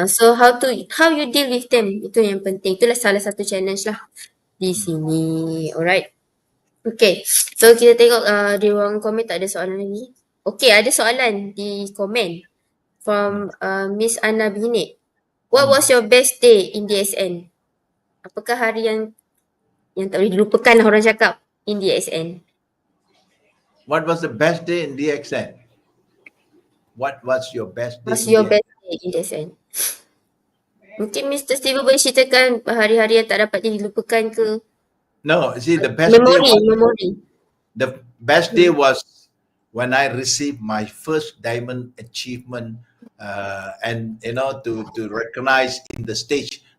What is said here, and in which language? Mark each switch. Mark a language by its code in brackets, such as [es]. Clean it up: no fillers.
[en] So how you deal with them, [ms] itu yang penting. Itulah salah satu challenge lah di sini. Alright. Okay, so kita tengok di ruang komen tak ada soalan lagi. Okay, ada soalan di komen from Miss Anna Binet. [en] What was your best day in DSN? [ms] Apakah hari yang tak boleh dilupakan lah orang cakap in DXN? [en] What was the best day in DXN? What was your best day? What's your best day in DXN? [ms] Mungkin Mr. Steven boleh ceritakan hari-hari yang tak dapat dilupakan ke? [en] No, see, the best memory. The best day was when I received my first diamond achievement, and to recognize in the stage.